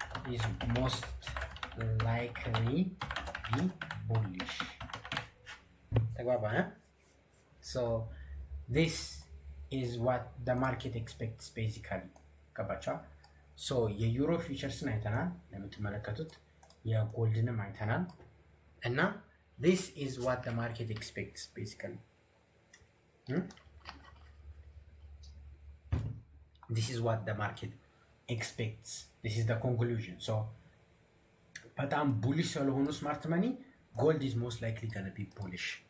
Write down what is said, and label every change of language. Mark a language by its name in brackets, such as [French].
[English] is most likely be bullish. So this is what the market expects basically. [Amharic] ገባችኋ? ሶ የዩሮ ፊውቸርስን አይተናል እንደምትመለከቱት የጎልድንም አይተናል እና [English] this is what the market expects basically. This is what the market expects. This is the conclusion. So [Amharic] በጣም [English] bullish [Amharic] ስለሆኑ [English] smart money, gold is most likely gonna be bullish.